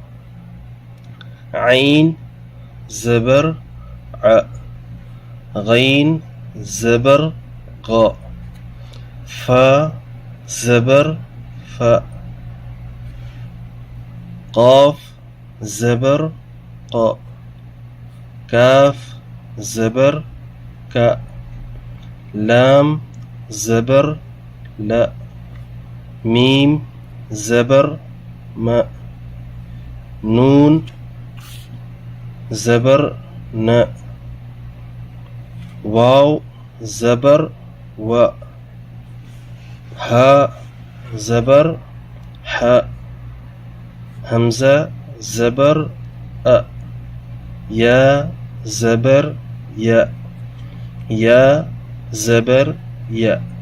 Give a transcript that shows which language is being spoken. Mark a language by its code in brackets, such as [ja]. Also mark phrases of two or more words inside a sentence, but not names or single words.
[ur] عین، زبر ع، غین، زبر غ، فا، زبر ف، قاف، زبر ق، کاف، زبر ک، لام، زبر ل، میم، زبر م، نون، زبر ن، واو، زبر و، ہا، زبر ح، حمزہ، زبر ا، یا، زبر یا، یا زبر یا.